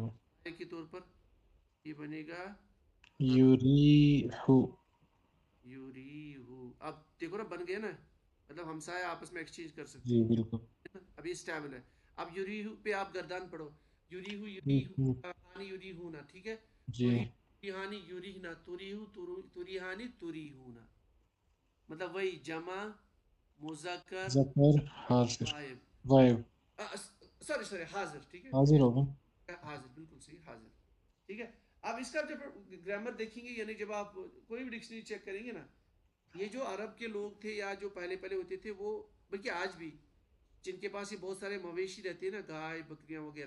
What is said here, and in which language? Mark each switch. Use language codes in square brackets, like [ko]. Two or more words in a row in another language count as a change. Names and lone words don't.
[ur] کے طور پر یہ بنے گا [ar] يريح. یوریہو. [ur] اب دیکھو نا بن گیا نا، مطلب ہمسائے آپس میں ایکسچینج کر سکتے جی ہیں. بالکل. ابھی اسٹیبل ہے. اب یوریہو پہ آپ گردان پڑھو. [ar] یوریہو یوریہو یوریہو [ur] نا. ٹھیک ہے. جی [ar] توریہانی یوریہنا، توریہو توریہانی توریہونا. [ur] مطلب وہی جمع مذکر ذکر حاضر غائب. غائب. سوری حاضر. ٹھیک ہے. حاضر ہوگا. حاضر بالکل صحیح، حاضر. ٹھیک ہے. اب اس کا جب گرامر دیکھیں گے، یعنی جب آپ کوئی بھی ڈکشنری چیک کریں گے نا، یہ جو عرب کے لوگ تھے یا جو پہلے ہوتے تھے، وہ بلکہ آج بھی جن کے پاس یہ بہت سارے مویشی رہتے ہیں نا، گائے بکریاں وغیرہ،